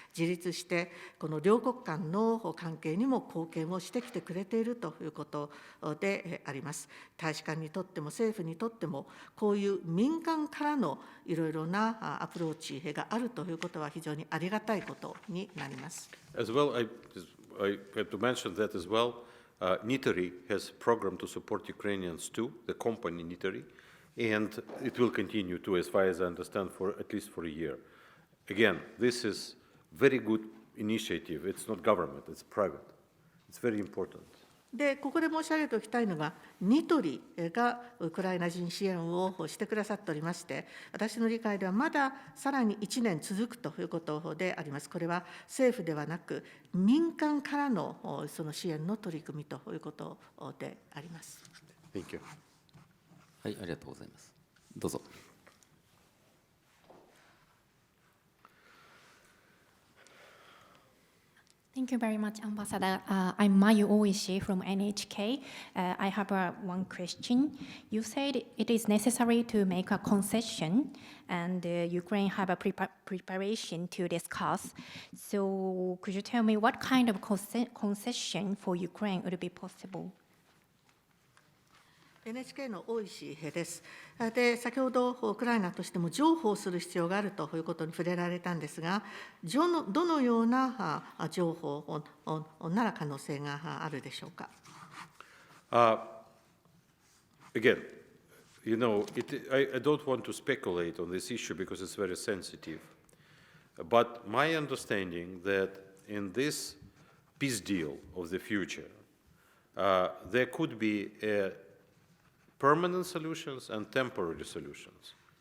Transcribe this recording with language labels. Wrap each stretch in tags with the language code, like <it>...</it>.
<ja>自立してこの両国間の関係にも貢献をしてきてくれているということであります。大使館にとっても政府にとってもこういう民間からのいろいろなアプローチしい兵があるということは非常にありがたいことになります。</ja> <en>As well, I had to mention that as well. Nitary has a program to support Ukrainians too, the company Nitary, and it will continue to, as far as I understand, for at least for a year. Again, this is very good initiative. It's not government, it's private. It's very important.</en> <ja>で、ここで申し上げておきたいのが、ニトリがウクライナ人支援をしてくださっておりまして、私の理解ではまださらに1年続くということであります。これは政府ではなく、民間からのその支援の取り組みということであります。</ja> <en>Thank you.</en> <ja>はい、ありがとうございます。どうぞ。</ja> <en>Thank you very much, Ambassador. I'm Mayu Oishi from NHK. I have one question. You said it is necessary to make a concession, and Ukraine have a preparation to discuss. So could you tell me what kind of concession for Ukraine would be possible?</en> <ja>NHK の大石です。で、先ほどウクライナとしても譲歩する必要があるということに触れられたんですが、どのような譲歩なら可能性があるでしょうか。</ja> <en>Again, you know, I don't want to speculate on this issue because it's very sensitive. But my understanding that in this peace deal of the future, there could be permanent solutions and temporary solutions.</en>